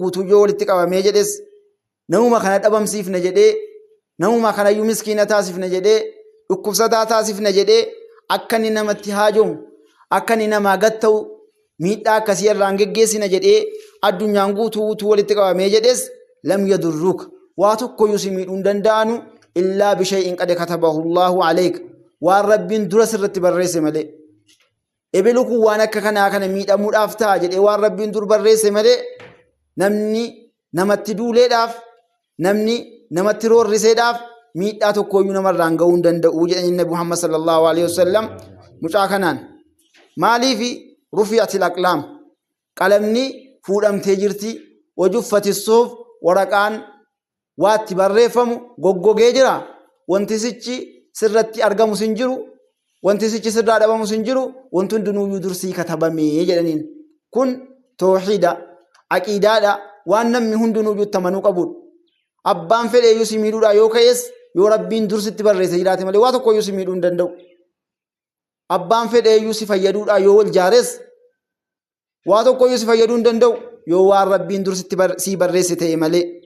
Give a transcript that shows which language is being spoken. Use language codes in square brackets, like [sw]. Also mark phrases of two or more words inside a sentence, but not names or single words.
[om] guutuu yoo walitti qabamee jedhes namuma kana dhabamsiifna jedhee namuma kana iyyuu miskiina taasifna jedhee dhukkubsataa taasifna jedhee akka inni namatti haajomu akka inni namaa gatta'u miidhaa akkasii irraan geggeessina jedhee addunyaan guutuu walitti qabamee jedhes [ar] لم يضروك [om] waa tokkoyyuu si miidhuu hin danda'anu [ar] إلا بشيء قد كتبه الله عليك [om] waan rabbiin dura sirratti barreesse malee ebelu kun waan akka kanaa kana miidhamuudhaaf ta'a jedhee waan rabbiin dur barreesse malee namni namatti duuleedhaaf namni namatti roorriseedhaaf miidhaa tokkoyyuu namarraan ga'uu hin danda'u jedhanii Nabi Muhammad [ar] صلى الله عليه وسلم [om] mucaa kanaan maaliifi [ar] رفعت الأقلام [om] qalamni fuudhamtee jirti [ar] وجفت الصحف [om] waraqaan waatti barreeffamu goggogee jira wanti sichi sirratti argamu sin jiru wanti sichi sirraa dhabamu sin jiru wanti hundinuyyuu dursii katabamee jedhaniin kun tawhiida aqiidaadha waan namni hundinuyyuu amanuu qabudha abbaan fedheeyyuu si miidhuudha yoo ka'es yoo rabbiin dursitti barreesse jiraate malee waa tokkoyyuu si miidhuu hin danda'u abbaan fedheeyyuu si fayyaduudha yoo wal jaares waa tokkoyyuu si fayyaduu hin danda'u yoo waan rabbiin dursitti si barreesse ta'e malee